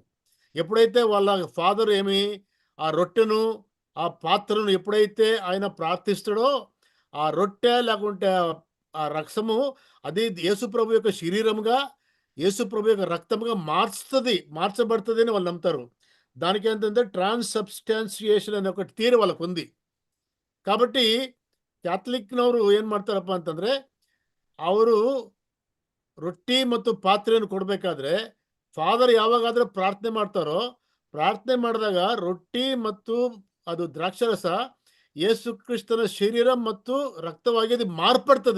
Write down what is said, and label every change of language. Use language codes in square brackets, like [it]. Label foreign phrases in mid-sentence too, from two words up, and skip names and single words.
[te] ఎప్పుడైతే వాళ్ళ ఫాదర్ ఆ రొట్టెను, ఆ పాత్రను ఎప్పుడైతే ఆయన ప్రార్థిస్తాడో, ఆ రొట్టె లేకుంటే ఆ రక్తము అది యేసుప్రభు యొక్క శరీరముగా, యేసుప్రభు యొక్క రక్తముగా మార్చబడుతది అని వాళ్ళు నమ్ముతారు. దానికేంటంటే ట్రాన్స్‌సబ్స్టాన్షియేషన్ అనే ఒక థియరీ వాళ్ళకుంది. [kn] కాబట్టి ಕ್ಯಾಥಲಿಕ್‌ನವರು ಏನ್ ಮಾಡ್ತಾರಪ್ಪ ಅಂತಂದ್ರೆ, ಅವರು ರೊಟ್ಟಿ ಮತ್ತು ಪಾತ್ರೆಯನ್ನು ಕೊಡಬೇಕಾದ್ರೆ ಫಾದರ್ ಯಾವಾಗಾದ್ರೂ ಪ್ರಾರ್ಥನೆ ಮಾಡ್ತಾರೋ, ಪ್ರಾರ್ಥನೆ ಮಾಡಿದಾಗ ರೊಟ್ಟಿ ಮತ್ತು ಅದು ದ್ರಾಕ್ಷಾರಸ ಯೇಸು ಕ್ರಿಸ್ತನ ಶರೀರ ಮತ್ತು ರಕ್ತವಾಗಿ ಅದು ಮಾರ್ಪಡ್ತದೆ.